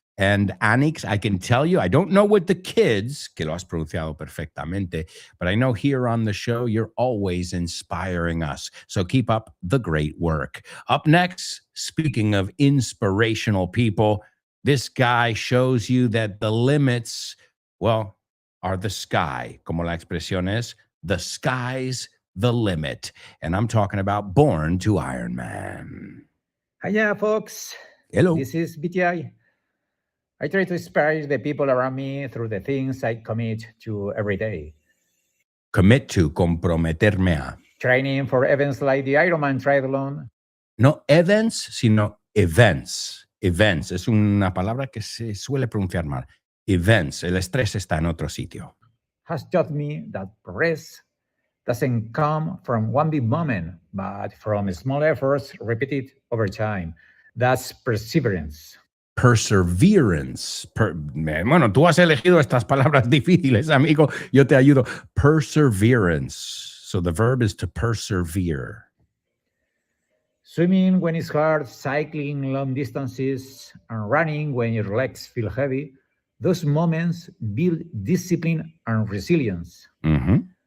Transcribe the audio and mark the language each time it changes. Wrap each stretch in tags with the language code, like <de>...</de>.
<en>And Anix, I can tell you, I don't know what the kids,</en> <es>que lo has pronunciado perfectamente,</es> <en>but I know here on the show, you're always inspiring us. So keep up the great work. Up next, speaking of inspirational people, this guy shows you that the limits, well, are the sky.</en> <es>Como la expresión es,</es> <en>the sky's the limit. And I'm talking about Born to Iron Man. Hiya, folks. Hello. This is BTI. I try to inspire the people around me through the things I commit to every day. Commit to, comprometerme a. Training for events like the Ironman Triathlon.</en> <es>No events, sino events. Events. Es una palabra que se suele pronunciar mal. Events. El estrés está en otro sitio.</es> <en>Has taught me that progress doesn't come from one big moment, but from small efforts repeated over time. That's perseverance. Perseverance.</en> <es>Bueno, tú has elegido estas palabras difíciles, amigo. Yo te ayudo. Perseverance.</es> <en>So the verb is to persevere. Swimming when it's hard, cycling long distances, and running when your legs feel heavy. Those moments build discipline and resilience. Mm-hmm.</en>